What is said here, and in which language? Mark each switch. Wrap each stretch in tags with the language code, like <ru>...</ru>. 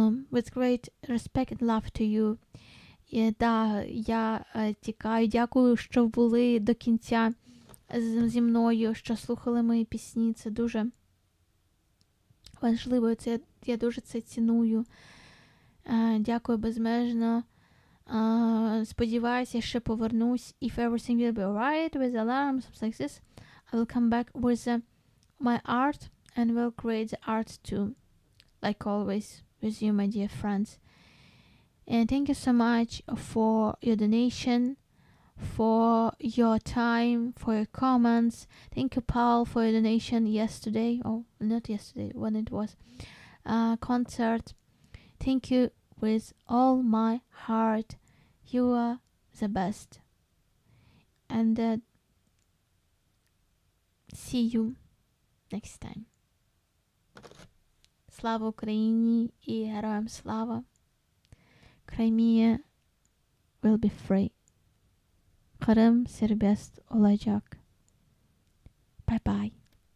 <en>With great respect and love to you.</en> <uk>Я тікаю. Дякую, що були до кінця зі мною, що слухали мої пісні. Це дуже важливо. Я дуже це ціную. Дякую безмежно. Сподіваюся, ще повернусь.</uk> <en>If everything will be alright with alarms, something like this, I will come back with my art and will create the art too. Like always with you, my dear friends. And thank you so much for your donation, for your time, for your comments. Thank you, Paul, for your donation yesterday. Oh, not yesterday, when it was concert. Thank you with all my heart. You are the best. And see you next time.</en> <uk>Слава Україні і героям слава.</uk> <en>Crimea will be free.</en> <tr>Kırım serbest olacak.</tr> <en>Bye bye.</en>